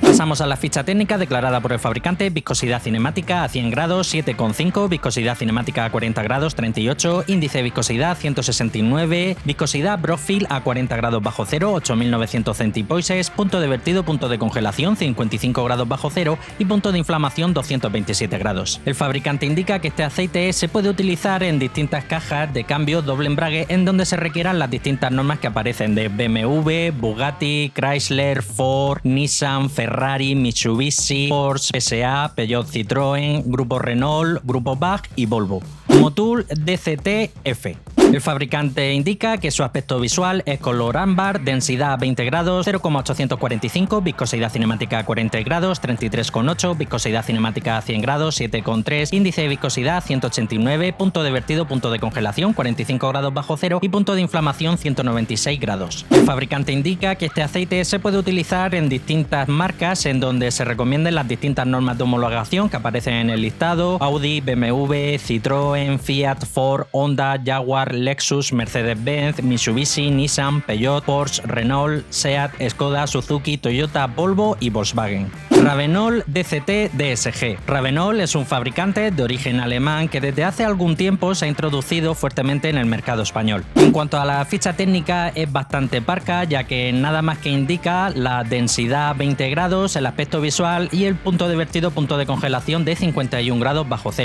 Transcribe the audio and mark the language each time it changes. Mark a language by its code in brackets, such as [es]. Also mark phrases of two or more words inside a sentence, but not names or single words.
[es] Pasamos a la ficha técnica declarada por el fabricante: viscosidad cinemática a 100 grados 7,5, viscosidad cinemática a 40 grados 38, índice de viscosidad 169, viscosidad Brockfield a 40 grados bajo cero 8.900 centipoises, punto de vertido, punto de congelación 55 grados bajo cero y punto de inflamación 227 grados. El fabricante indica que este aceite se puede utilizar en distintas cajas de cambio doble embrague en donde se requieran las distintas normas que aparecen de BMW, Bugatti, Chrysler, Ford, Nissan, Ferrari, Mitsubishi, Porsche, PSA, Peugeot, Citroën, Grupo Renault, Grupo BAG y Volvo. Motul DCT-F. El fabricante indica que su aspecto visual es color ámbar, densidad 20 grados, 0,845, viscosidad cinemática 40 grados, 33,8, viscosidad cinemática 100 grados, 7,3, índice de viscosidad 189, punto de vertido, punto de congelación 45 grados bajo cero y punto de inflamación 196 grados. El fabricante indica que este aceite se puede utilizar en distintas marcas en donde se recomienden las distintas normas de homologación que aparecen en el listado: Audi, BMW, Citroën, Fiat, Ford, Honda, Jaguar, Lexus, Mercedes-Benz, Mitsubishi, Nissan, Peugeot, Porsche, Renault, Seat, Skoda, Suzuki, Toyota, Volvo y Volkswagen. Ravenol DCT DSG. Ravenol es un fabricante de origen alemán que desde hace algún tiempo se ha introducido fuertemente en el mercado español. En cuanto a la ficha técnica, es bastante parca, ya que nada más que indica la densidad 20 grados, el aspecto visual y el punto de vertido, punto de congelación de 51 grados bajo cero.